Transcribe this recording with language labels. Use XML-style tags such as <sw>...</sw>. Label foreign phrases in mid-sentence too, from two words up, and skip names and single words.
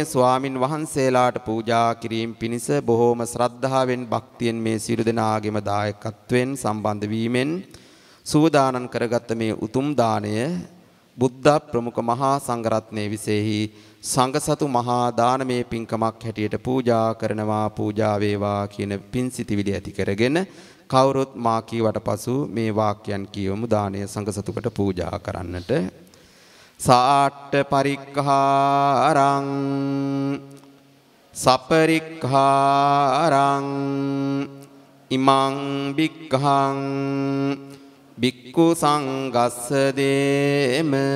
<si>ස්වාමින් වහන්සේලාට පූජා කිරීම පිණිස බොහෝම ශ්‍රද්ධාවෙන් භක්තියෙන් මේ සියලු දෙනාගේම දායකත්වයෙන් සම්බන්ධ වීමෙන් සූදානම් කරගත් මේ උතුම් දාණය බුද්ධ ප්‍රමුඛ මහා සංඝරත්නයේ විශේෂයි සංඝසතු මහා දානමේ පින්කමක් හැටියට පූජා කරනවා පූජා වේවා කියන පින්සිතිවිලි ඇති කරගෙන කවුරුත් මා කීවට පසු මේ වාක්‍යයන් කියවමු. දානය සංඝසතුකට පූජා කරන්නට.</si> <pi>සාට්ඨ පරික්ඛාරං සපරික්ඛාරං ඉමං බික්ඛං බික්ඛු සංඝස්ස දේම</pi>